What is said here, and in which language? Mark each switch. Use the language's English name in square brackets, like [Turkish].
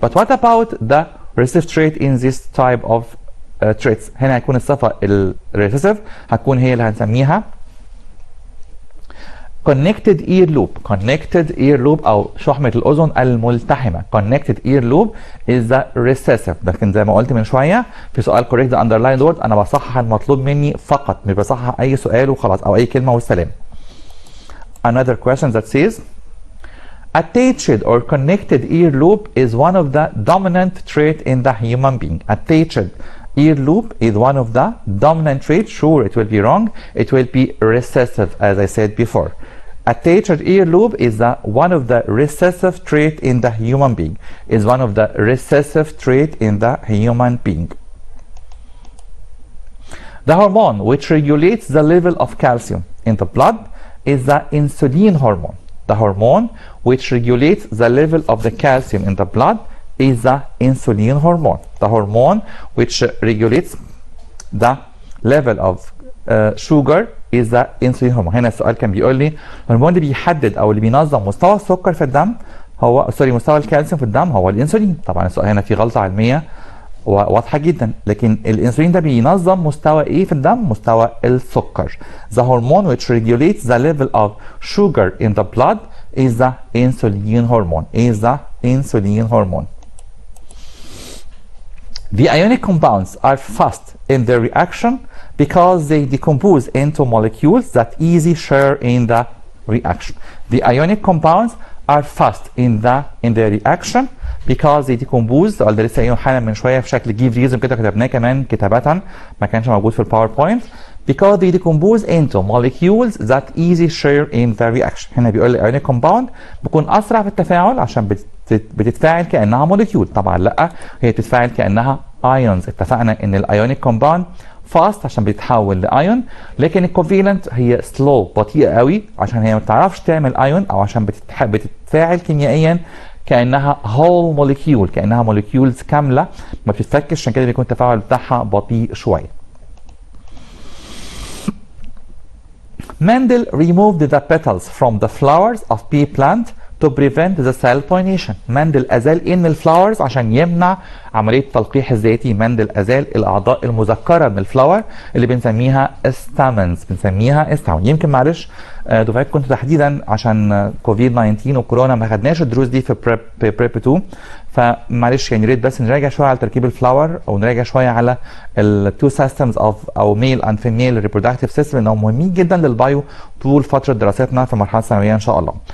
[English] But what about the recessive trait in this type of traits؟ [Arabic] هنا هيكون الصفة الريسيسيف هتكون هي اللي هنسميها connected earlobe أو شحمة الأذن الملتحمة. [English] connected earlobe is the recessive. [Arabic] لكن زي ما قلت من شوية في سؤال [English] correct the underlined word [Arabic] أنا بصحح المطلوب مني فقط، مش بصحح أي سؤال وخلاص أو أي كلمة والسلام. [English] Another question that says attached or connected earlobe is one of the dominant trait in the human being. Attached earlobe is one of the dominant traits. Sure, it will be wrong. It will be recessive, as I said before. Attached earlobe is one of the recessive trait in the human being. Is one of the recessive trait in the human being. The hormone which regulates the level of calcium in the blood is the insulin hormone. The hormone which regulates the level of the calcium in the blood is the insulin hormone. The hormone which regulates the level of sugar is the insulin hormone. [Arabic] هنا السؤال كان بيقول لي الهرمون اللي بيحدد او اللي بينظم مستوى السكر في الدم هو مستوى الكالسيوم في الدم هو الانسولين. طبعا السؤال هنا فيه غلطة علمية واضحة جدا، لكن الانسولين ده بينظم مستوى ايه في الدم؟ مستوى السكر. [English] The hormone which regulates the level of sugar in the blood is the insulin hormone. Is the insulin hormone. The ionic compounds are fast in their reaction because they decompose into molecules that easily share in the reaction. The ionic compounds are fast in their reaction because they decompose. [Arabic] السؤال ده لسه قايله حالا من شويه في شكل give reason كده كتبناه كمان كتابة ما كانش موجود في الباوربوينت. [English] Because they decompose into molecules that easily share in the reaction. [Arabic] هنا بيقول لي ionic compound بيكون اسرع في التفاعل عشان بتتفاعل كانها موليكيول. طبعا لا، هي بتتفاعل كانها ايونز. اتفقنا ان الايونيك كومباوند فاست عشان بيتحول لايون، لكن الكوفيلنت هي سلو بطيئه قوي عشان هي ما بتعرفش تعمل ايون او عشان بتتفاعل كيميائيا كانها هول موليكيول، كانها موليكيولز كامله ما بتتفكش، عشان كده بيكون التفاعل بتاعها بطيء شويه. [English] Mendel removed the petals from the flowers of pea plant to prevent the cell pollination. [Arabic] مندل أزال إن الفلاورز عشان يمنع عملية التلقيح الذاتي. مندل أزال الأعضاء المذكرة من الفلاور اللي بنسميها stamens. يمكن معلش دفعات كنت تحديدا عشان كوفيد 19 وكورونا ما خدناش الدروس دي في بريب 2، فمعلش يعني ريت بس نراجع شويه على تركيب الفلاور، او نراجع شويه على التو سيستمز او [English] male and female reproductive system, [Arabic] لانهم مهمين جدا للبايو طول فتره دراستنا في المرحله الثانويه ان شاء الله.